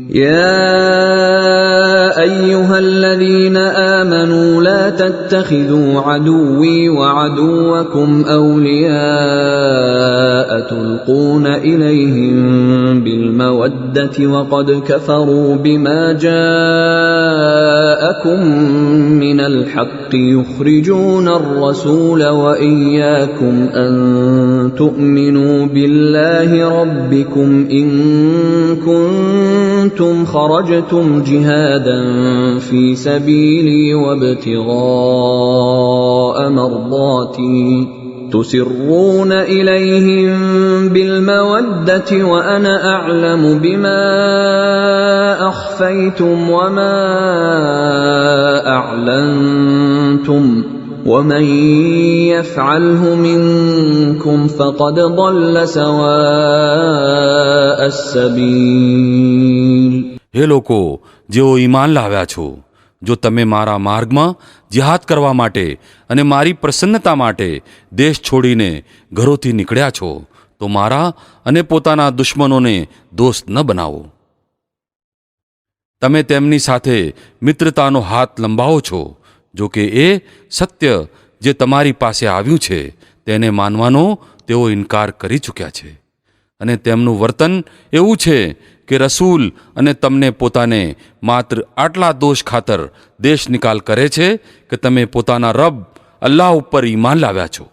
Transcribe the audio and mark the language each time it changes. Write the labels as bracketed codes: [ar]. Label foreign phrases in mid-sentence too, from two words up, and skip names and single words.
[ar] يا أيها الذين آمنوا لا تتخذوا عدوي وعدوكم أولياء تلقون إليهم بالمودة وقد كفروا بما جاءكم من الحق يخرجون الرسول وإياكم أن تؤمنوا بالله ربكم إن كنتم خرجتم جهادا في سبيلي وابتغاء مرضاتي تسرون إليهم بالمودة وأنا أعلم بما أخفيتم وما أعلنتم ومن يفعله منكم فقد ضل سواء السبيل. [gu] હે લોકો જેઓ ઈમાન લાવ્યા છો, જો તમે મારા માર્ગમાં જિહાદ કરવા માટે અને મારી પ્રસન્નતા માટે દેશ છોડીને ઘરોથી નીકળ્યા છો તો મારા અને પોતાના દુશ્મનોને દોસ્ત ન બનાવો. તમે તેમની સાથે મિત્રતાનો હાથ લંબાવો છો, જો કે એ સત્ય જે તમારી પાસે આવ્યું છે તેને માનવાનો તેઓ ઇનકાર કરી ચૂક્યા છે અને તેમનું વર્તન એવું છે કે રસૂલ અને તમને પોતાને માત્ર આટલા દોષ ખાતર દેશ નિકાલ કરે છે કે તમે પોતાના રબ અલ્લાહ ઉપર ઈમાન લાવ્યા છો.